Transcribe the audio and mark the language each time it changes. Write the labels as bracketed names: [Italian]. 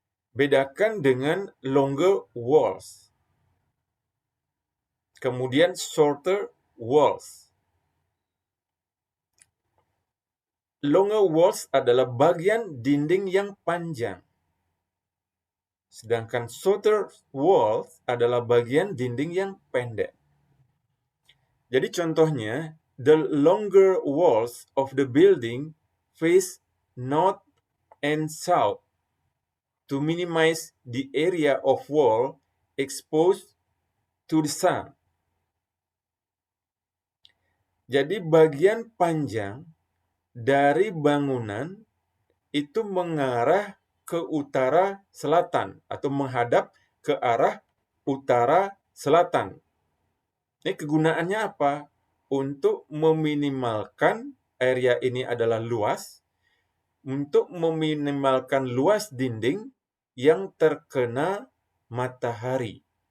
[Indonesian] Bedakan dengan longer walls, kemudian shorter walls. Longer walls adalah bagian dinding yang panjang, sedangkan shorter walls adalah bagian dinding yang pendek. Jadi contohnya, [English] the longer walls of the building face north and south to minimize the area of wall exposed to the sun. [Indonesian] Jadi bagian panjang dari bangunan itu mengarah ke utara selatan atau menghadap ke arah utara selatan. Ini kegunaannya apa? Untuk meminimalkan area ini adalah luas, untuk meminimalkan luas dinding yang terkena matahari.